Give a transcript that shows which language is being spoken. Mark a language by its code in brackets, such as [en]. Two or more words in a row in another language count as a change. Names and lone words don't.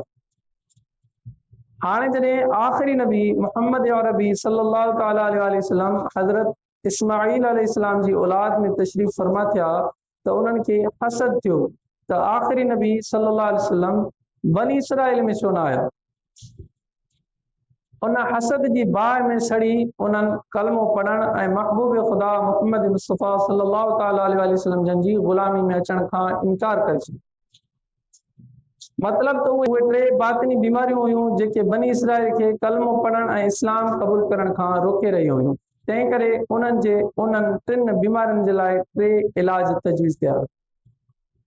[sd] हाणे जॾहिं आख़िरी नबी मुहम्मद अरबी [ar] صلى الله تعالى عليه وسلم [sd] हज़रत इस्माईल अलैहिस्सलाम जी औलाद में तशरीफ़ फरमा थिया त उन्हनि खे हसद थियो त आख़िरी नबी [ar] صلى الله عليه وسلم [sd] बनी इसराइल में छो न आया। उन हसद जी बाहि में सड़ी उन्हनि कलमो पढ़ण ऐं महबूब ख़ुदा मुहम्मद मुस्तफ़ा [ar] صلى الله تعالى عليه وسلم [sd] जन जी ग़ुलामी में अचण खां इनकार करे छॾियो। मतिलब त उहे टे बातिनी बीमारियूं हुयूं जेके बनी इसराइल खे कलमो पढ़ण ऐं इस्लाम क़बूल करण खां रोके रही हुयूं। तंहिं करे उन्हनि टिन बीमारियुनि जे लाइ टे इलाज तजवीज़ कया।